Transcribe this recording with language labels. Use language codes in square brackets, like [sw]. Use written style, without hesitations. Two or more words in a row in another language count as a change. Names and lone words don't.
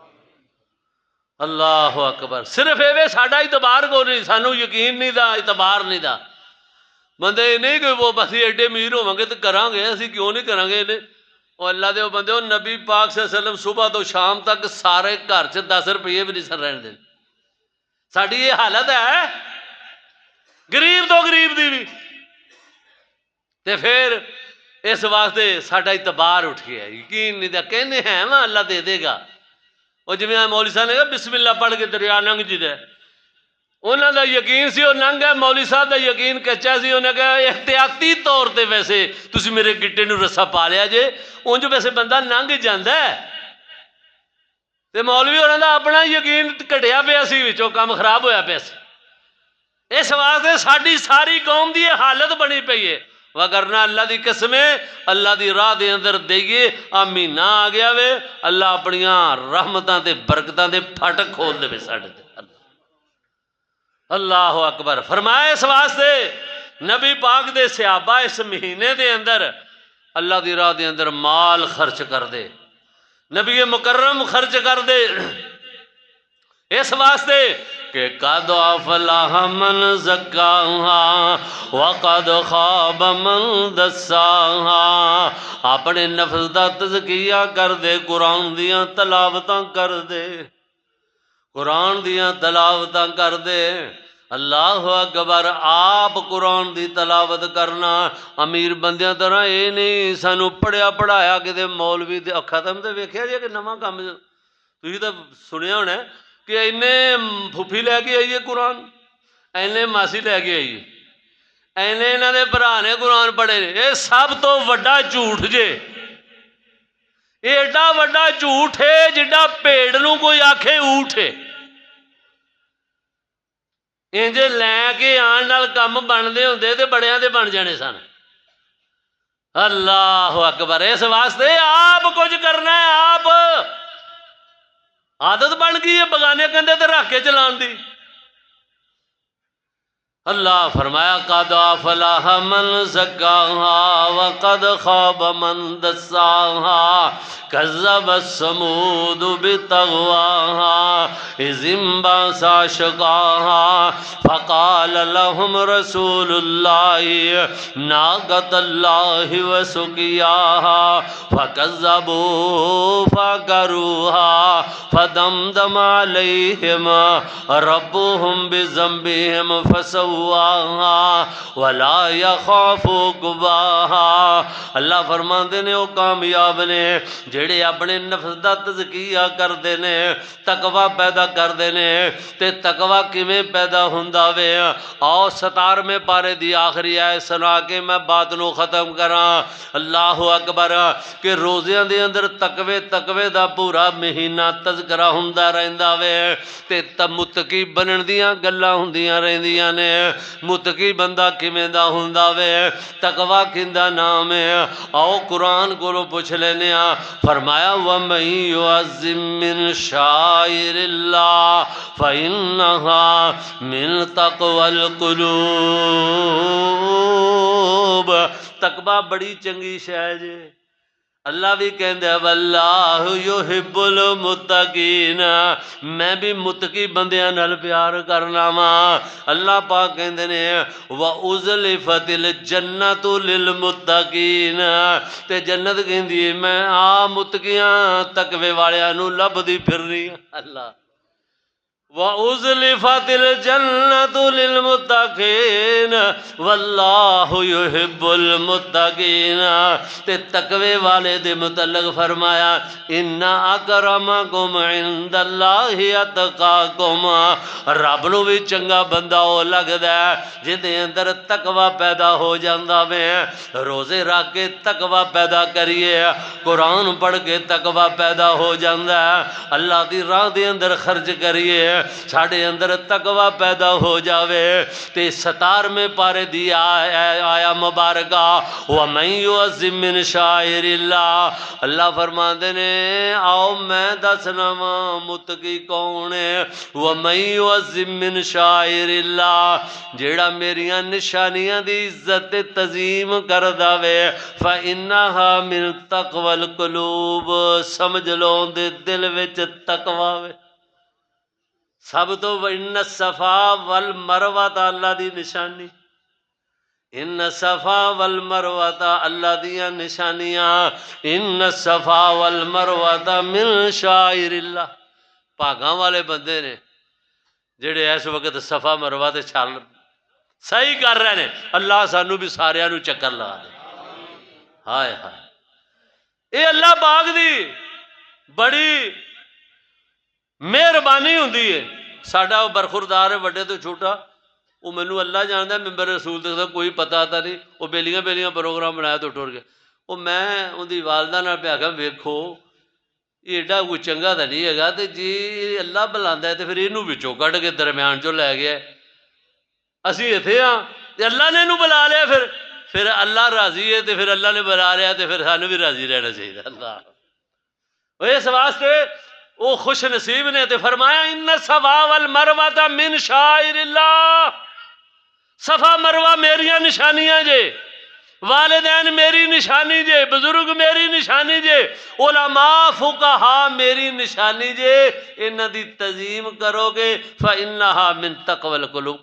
[ar] اللہ اکبر۔ [pa] صرف ایویں ساڈا اعتبار کو نہیں، سانو یقین نہیں دا، اعتبار نہیں دا، بندے نہیں کہ وہ بس ایڈے امیر ہو گے تو کریں گے، اسی کیوں نہیں کریں گے؟ وہ اللہ دے بندے ہو، نبی پاک صلی اللہ علیہ وسلم صبح تو شام تک سارے گھر چ 10 روپیے بھی نہیں سن رہن دے۔ ساڈی یہ حالت ہے غریب تو غریب دی بھی، تے پھر اس واسطے ساڈا اعتبار اٹھ گیا، یقین نہیں دا، کہنے ہیں نا اللہ دے دے گا۔ وہ جی مولوی صاحب نے کہا بسم اللہ پڑھ کے دریا لنگ جی دے، انہوں دا یقین سی وہ لنگ ہے، مولوی صاحب دا یقین کچا سی، انہیں کہا احتیاطی طور تے ویسے تسی میرے گٹے نو رسا پا لیا جے، انج ویسے بندہ لنگ جاندا ہے۔ تے مولوی انہوں دا اپنا یقین کٹیا پیا سی، وچوں کام خراب ہویا پیا سی۔ اس واسطے ساڈی ساری قوم دی یہ حالت بنی پئی ہے، وگرنہ اللہ دی قسمیں اللہ دی راہ دے اندر دئیے مہینہ آ گیا وے، اللہ اپنیاں رحمتاں تے برکتاں دے پھاٹک کھول دے ساڈے تے۔ [ar] اللہ اکبر۔ [pa] فرمایا اس واسطے نبی پاک دے صحابہ اس مہینے دے اندر اللہ دی راہ دے اندر مال خرچ کر دے، نبی مکرم خرچ کر دے، اس واسطے کہ [ar] قد افلح من زکاہا وقد خواب من دساہا۔ [pa] اپنے نفس دا تزکیہ کر دے، قرآن دیاں تلاوتاں کر دے، قرآن دیاں تلاوتاں کر دے۔ [ar] اللہ اکبر۔ [pa] آپ قرآن دی تلاوت کرنا امیر بندیاں طرح اے نہیں سانو پڑھیا پڑھایا کہ مولوی دے ختم تے ویکھیا جی کہ نواں کام تسی تے سنیا ہونا ہے کہ اینے پھوپھی لے کے آئیے قرآن، اینے ماسی لے کے آئیے، اینے انہاں دے بھرا نے قرآن پڑھے نے۔ اے سب تو وڈا جھوٹ جے، ایڈا وڈا جھوٹ ہے جڈا پیڑ نو کوئی آکھے اونٹ ہے۔ انجے لے کے آن نال کم بندے ہوندے تے بڑیاں دے بن جانے سن۔ [ar] اللہ اکبر۔ [pa] اس واسطے آپ کچھ کرنا ہے، آپ عادت بن گئی ہے بگانے کندھے تے رکھ کے چلان دی۔ [ar] اللہ فرمایا قد افلح من زکاہا وقد خواب من دساہا کذب الثمود بطغواہا اذ انبعث اشقاہا فقال لهم رسول اللہ ناقۃ اللہ وسقیاہا فکذبوا فعقروہا فدمدم علیہم ربهم بذنبہم فسواہا ولا یخاف عقباہا۔ [pa] اللہ فرماندے نے وہ کامیاب نے جڑے اپنے نفس دا تزکیہ کردے نے، تقوی پیدا کردے نے۔ تے تقوی کیویں پیدا ہوندا وے؟ آؤ 17ویں پارے دی آخری آیت سنا کے میں بات نو ختم کراں۔ [ar] اللہ اکبر۔ [pa] کہ روزیاں دے اندر تقوی دا پورا مہینہ تذکرہ ہوندا رہندا وے، تے متقی بنن دیاں گلاں ہوندیاں رہندیاں نے۔ متقی بندہ کیویں دا ہوندا وے؟ تقوی کیندا نام ہے؟ آؤ قرآن کولوں پوچھ لینے آ۔ [ar] فرمایا وَمَن يُعَظِّم مِّن شَعَائِرِ اللَّهِ فَإِنَّهَا مِن تَقْوَى الْقُلُوبِ۔ [pa] تقوی بڑی چنگی شے جے۔ اللہ بھی کہندے [ar] واللہ یحب المتقین، [pa] میں بھی متقی بندیاں نال پیار کرنا وا۔ اللہ پاک کہندے نے [ar] وَأُزْلِفَتِ الْجَنَّةُ لِلْمُتَّقِينَ، [pa] تے جنت کہندی ہے میں متقیاں تقوی والیاں نو لبدی پھرنی۔ [ar] اللہ وَأُزْلِفَتِ الْجَنَّةُ لِلْمُتَّقِينَ وَاللَّهُ يُحِبُّ الْمُتَّقِينَ۔ [pa] تے تقوی والے دے متعلق فرمایا [ar] اِنَّ أَكْرَمَكُمْ عِنْدَ اللَّهِ أَتْقَاكُمْ۔ [pa] رب نو بھی چنگا بندہ ہو لگدا ہے جدے اندر تقوی پیدا ہو جاندا وے۔ روزے رکھ کے تقوی پیدا کریے، قرآن پڑھ کے تقوی پیدا ہو جاندا ہے، اللہ دی راہ دے اندر خرچ کریے، ساڑھے اندر تقوی پیدا ہو جاوے۔ تے 17ویں پارے دی آیا مبارکہ [ar] وَمَن يُعَظِّم مِّن شَعَائِرِ اللَّهِ، [pa] اللہ فرماندے نے آؤ میں دسنا وا متقی کون ہے۔ [ar] وَمَن يُعَظِّم مِّن شَعَائِرِ اللَّهِ، [pa] جیڑا میریاں نشانیاں دی عزت تعظیم کردا وے [ar] فَإِنَّهَا مِن تَقْوَى الْقُلُوبِ، [pa] سمجھ لو دے دل وچ تقوی وے۔ سب تو [ar] ان الصفا والمروہ [pa] اللہ دی نشانی، [ar] ان الصفا والمروہ [pa] اللہ دیاں نشانیاں، [ar] ان الصفا والمروہ من شعائر اللہ۔ [pa] پاگاں والے بندے نے جڑے اس وقت صفا مروہ تے چل صحیح کر رہے ہیں، اللہ سانو بھی سارے نو چکر لا دے۔ ہائے ہائے، اے اللہ پاک دی بڑی مہربانی ہوندی ہے۔ ساڈا برخوردار ہے وڈے تو چھوٹا، وہ مینوں اللہ جاندا ہے، ممبر رسول تک کوئی پتہ آتا نہیں، وہ بیلیاں بیلیاں پروگرام بنایا تو ٹر گیا۔ وہ میں ان دی والدہ نال پہ آکھاں ویکھو یہ ایڈا کوئی چنگا تو نہیں ہے تے جی اللہ بلاندا ہے تے پھر اینوں وچوں کڈ کے درمیان چوں لے گیا، اسی ایتھے ہاں تے اللہ نے اینوں بلا لیا، پھر اللہ راضی ہے تے پھر اللہ نے بلا لیا تے پھر سانوں بھی راضی رہنا چاہیے۔ اللہ اس واسطے وہ خوش نصیب نے تے فرمایا [ar] ان الصفا والمروہ من شعائر اللہ، [pa] صفا مروہ میریاں نشانیاں جے، والدین میری نشانی جے، بزرگ میری نشانی جے، علماء فقہا میری نشانی جے، انہاں دی تعظیم کرو گے [ar] فإنہا من تقوی القلوب۔